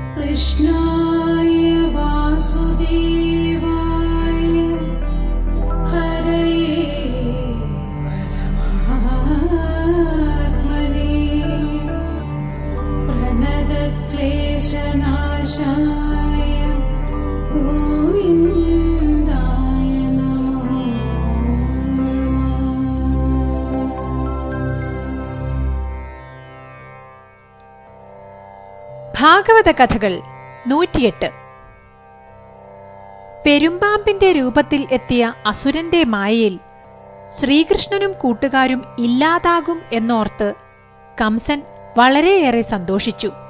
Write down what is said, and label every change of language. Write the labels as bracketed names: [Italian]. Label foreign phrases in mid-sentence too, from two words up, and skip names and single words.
[Sanskrit] कृष्णाय वासुदेवाय हरये परमात्मने प्रणतक्लेशनाशाय गोविन्दाय नमो नमः। [Malayalam] ഭാഗവത കഥകൾ 108. പെരുമ്പാമ്പിന്റെ രൂപത്തിൽ എത്തിയ അസുരന്റെ മായയിൽ ശ്രീകൃഷ്ണനും കൂട്ടുകാരും ഇല്ലാതാകും എന്നോർത്ത് കംസൻ വളരെയേറെ സന്തോഷിച്ചു.